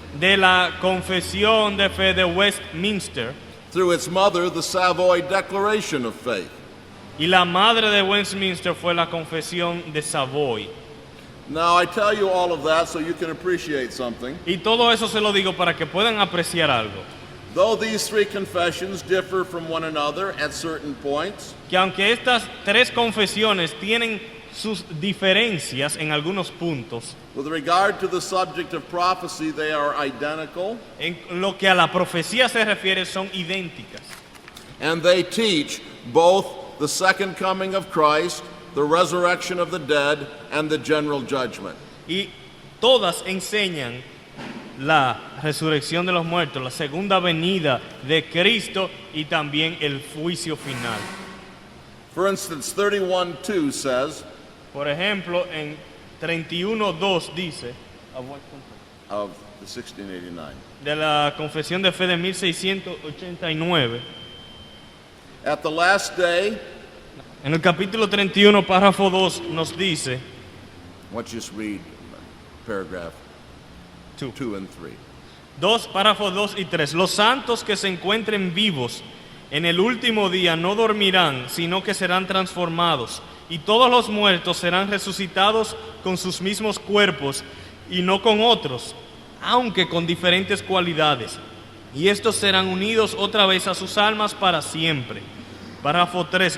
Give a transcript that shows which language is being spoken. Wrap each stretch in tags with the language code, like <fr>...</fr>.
<es>de la Confesión de Fe de Westminster,</es> <en>through its mother, the Savoy Declaration of Faith.</en> <es>y la madre de Westminster fue la Confesión de Savoy.</es> <en>Now, I tell you all of that so you can appreciate something.</en> <es>Y todo eso se lo digo para que puedan apreciar algo.</es> <en>Though these three confessions differ from one another at certain points,</en> <es>Que aunque estas tres confesiones tienen sus diferencias en algunos puntos,</es> <en>with regard to the subject of prophecy, they are identical,</en> <es>en lo que a la profecía se refiere son idénticas.</es> <en>and they teach both the second coming of Christ, the resurrection of the dead, and the general judgment.</en> <es>Y todas enseñan la resurrección de los muertos, la segunda venida de Cristo y también el juicio final.</es> <en>For instance, 31:2 says,</en> <es>Por ejemplo, en 31:2 dice,</es> <en>of the 1689,</en> <es>de la Confesión de Fe de 1689,</es> <en>at the last day,</en> <es>en el capítulo 31, párrafo 2, nos dice,</es> <en>let's just read paragraph 2 and 3.</en> <es>Párrafos 2 y 3. Los santos que se encuentren vivos en el último día no dormirán, sino que serán transformados, y todos los muertos serán resucitados con sus mismos cuerpos y no con otros, aunque con diferentes cualidades, y estos serán unidos otra vez a sus almas para siempre. Párrafo 3.</es>